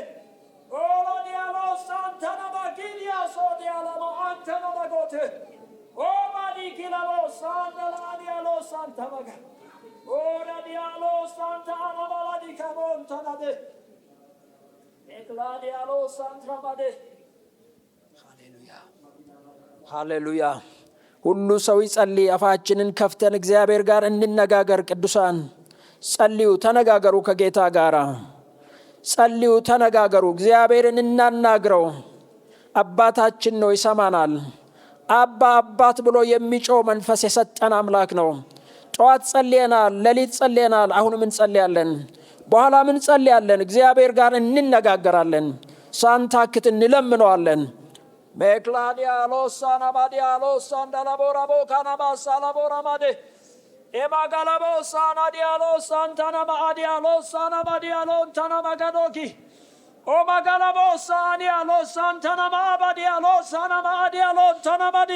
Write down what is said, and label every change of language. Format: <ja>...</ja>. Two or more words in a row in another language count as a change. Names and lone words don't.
<am>Ola dialo santana magidia soda dialo antana magote. Oma di kilabo santana dialo santana magade. Ora dialo santana baladi kabontana de. Ekla dialo santana made. Hallelujah. Hallelujah. ሁሉ ሰው ይጸልይ። አፋችንን ከፍተን እግዚአብሔር ጋር እንነጋገር። ቅዱሳን ጸልዩ፣ ተነጋገሩ ከጌታ ጋር ጸልዩ፣ ተነጋገሩ። እግዚአብሔርን እናናግረው። አባታችን ነው፣ ይሰማናል። አባ አባት ብሎ የሚጮህ መንፈስ የሰጠን አምላክ ነው። ጠዋት ጸልየናል፣ ሌሊት ጸልየናል፣ አሁንም እንጸልያለን፣ በኋላም እንጸልያለን። እግዚአብሔር ጋር እንነጋገራለን፣ ሳንታክት እንለምነዋለን። Mekladia losana badia losanda labora bokana basala bora made. Emagalabo sana dialo santana badia losana badia lontana magadoki. O magalabo sania losantana badia losana badia lontana badi.</am>